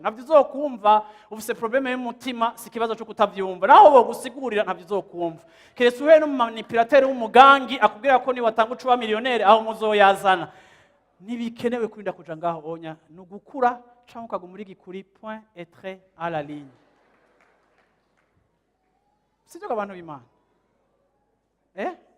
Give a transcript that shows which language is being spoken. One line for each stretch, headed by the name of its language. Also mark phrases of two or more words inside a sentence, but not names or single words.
Rundi: Navyo uzokumva, ufise probleme y'umutima, si ikibazo co kutavyumva. Naho bogusigurira, navyo uzokumva. Keretse uhuye n'umumanipulateur w'umugangi, akubwira ko niwatanga ucuba miliyoneri, aho muzoyazana. Ntibikenewe kurinda kuja ngaho, onya. Ni ugukura, canke ukaguma uri gikuri,
French: point et trait à la ligne.
Rundi: Sivyo, abantu b'Imana? Eh?